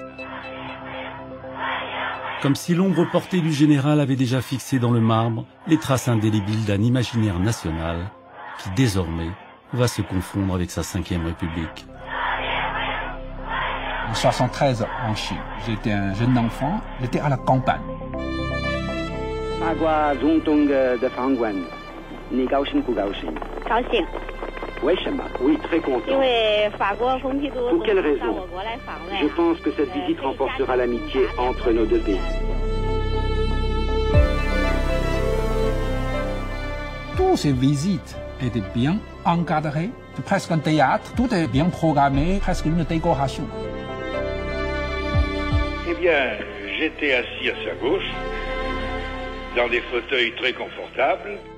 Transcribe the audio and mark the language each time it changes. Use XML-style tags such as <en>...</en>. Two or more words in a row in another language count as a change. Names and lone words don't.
<fr>Comme si l'ombre portée du général avait déjà fixé dans le marbre les traces indélébiles d'un imaginaire national qui, désormais, va se confondre avec sa 5e République. En 1973, en Chine, j'étais un jeune enfant, j'étais à la campagne.</fr> <zh>法国总统的访问，你高兴不高兴？高兴。为什么？</zh> <fr>Oui, très content.</fr> <zh>因为法国蓬皮杜总统到我国来访问。</zh> <fr>Je pense que cette visite renforcera l'amitié entre nos deux pays. Toutes ces visites étaient bien encadrées, c'est presque un théâtre, tout est bien programmé, presque une décoration. Eh bien, j'étais assis à sa gauche, dans des fauteuils très confortables.</fr>